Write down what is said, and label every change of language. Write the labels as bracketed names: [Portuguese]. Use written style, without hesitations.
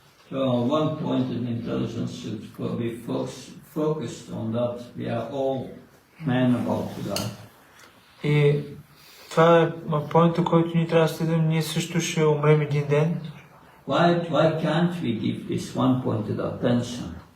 [English] So one point in intelligence should be focused on that. We are all men about to die. [Bulgarian] И това е поинта, който ние трябва да следим. Ние също ще умрем един ден. [English] Why can't we give this one pointed attention?